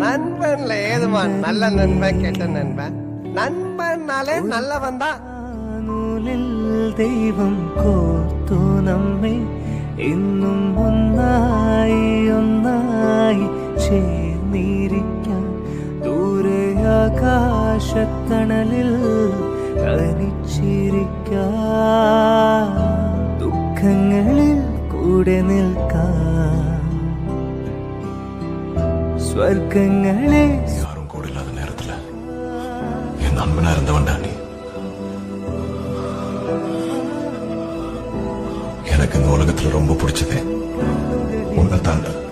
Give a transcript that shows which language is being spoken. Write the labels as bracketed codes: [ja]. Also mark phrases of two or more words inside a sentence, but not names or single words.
[ta] நண்பன்ல ஏதுமா நல்ல நண்பன் கெட்ட நண்பன் நன்மனாலே நல்லவந்தா [ml] ദൈവം കോർത്തു നമ്മെ ഇന്നും ഒന്നായി ഒന്നായി ചേർന്നിരിക്കാൻ ദൂരെ ആകാശത്തണലിൽ തനിച്ചിരിക്കാൻ ദുഃഖങ്ങളിൽ കൂടെ നിൽക്കാൻ സ്വർഗങ്ങളെ [ta] யாரும் கூட இல்லாத நேரத்துல என் நண்பனா இருந்தவன்டா நீ. எனக்கு இந்த உலகத்துல ரொம்ப பிடிச்சது உன்னை தாண்டா.